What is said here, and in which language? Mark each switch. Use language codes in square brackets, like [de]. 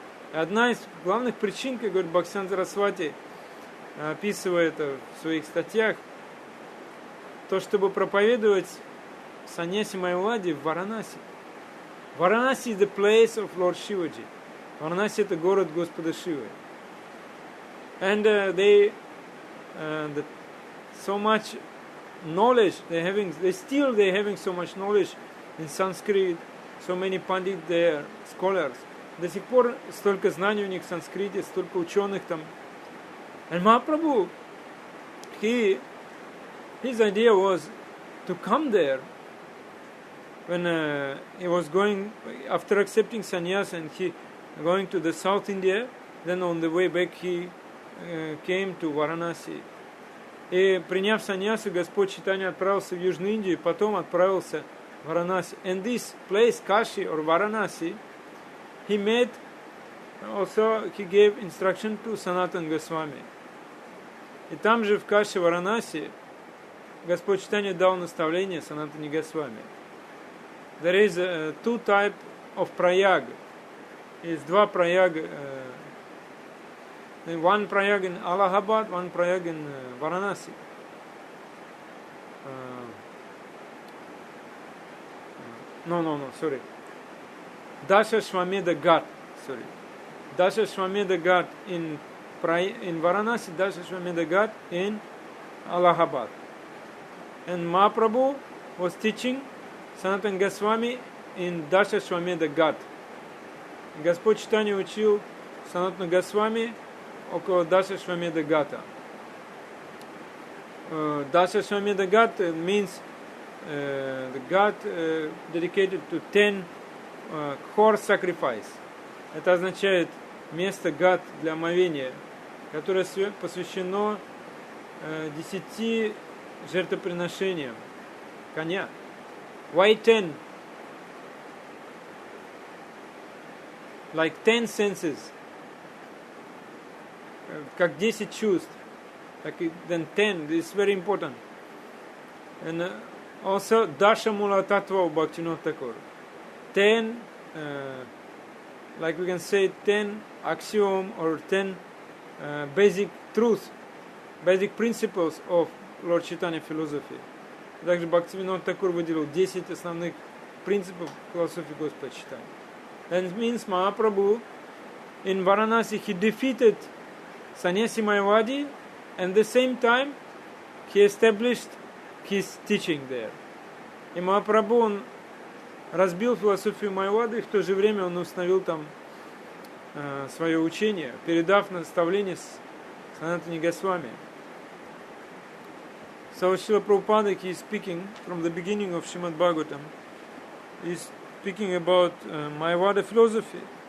[ru] Одна из главных причин, как говорит Бхактивinoда Сарасвати, описывая это в своих статьях, то, чтобы проповедовать саньяси Майавади в Варанаси. [en] Варанаси is the place of Lord Shivaji. [ru] Варанаси это город Господа Шивы. [en] And so much knowledge they're having so much knowledge in Sanskrit, so many pandit there, scholars. [ru] До сих пор столько знаний у них в санскрите, столько ученых там. [en] And Mahaprabhu, his idea was to come there when he was going, after accepting sannyas and he going to the South India, then on the way back he came to Varanasi. [ru] И приняв саньясу, Господь Чайтанья отправился в Южную Индию, и потом отправился в Варанаси. [en] And this place, Kashi or Varanasi, he gave instruction to Sanatana Goswami. [ru] И там же в Каши Варанаси Господь Чайтанья дал наставление Санатане Госвами. [en] There is two type of prayag. [ru] Есть два праяга. [en] One prayag in Allahabad, one prayag in Varanasi. Sorry. Dasha Shvameda Ghat, sorry. Dasha Shvameda Ghat in Varanasi, Dasha Shvameda Ghat in Allahabad. And Mahaprabhu was teaching Sanatana Goswami in Dasha Shvameda Ghat. [ru] Господь Чайтанья учил Санатана Госвами около Dasha Shvameda Gata. [en] Dasha Shvameda Ghat means the Ghat dedicated to 10 horse sacrifice. [ru] Это означает место Гат для омовения, которое посвящено 10 жертвоприношениям коня. [en] Why 10? Like 10 senses. [ru] Как 10 чувств. [en] Then 10, this is very important. And also Dasha Mula Tattva of Bhaktivinoda Thakur. 10, like we can say 10 axiom or 10 basic truths, basic principles of Lord Chaitanya philosophy. [ru] Также Бхактивинод Тхакур выделил 10 основных принципов философии Господа Чайтаньи. [en] That means Mahaprabhu in Varanasi he defeated Sannyasi Mayavadi and at the same time he established his teaching there. [ru] И Махапрабху он разбил философию Майавады, и в то же время он установил там свое учение, передав наставление Санатане Госвами. [en] So Srila Prabhupada, he is speaking from the beginning of Srimad Bhagavatam. He is speaking about Mayavada philosophy.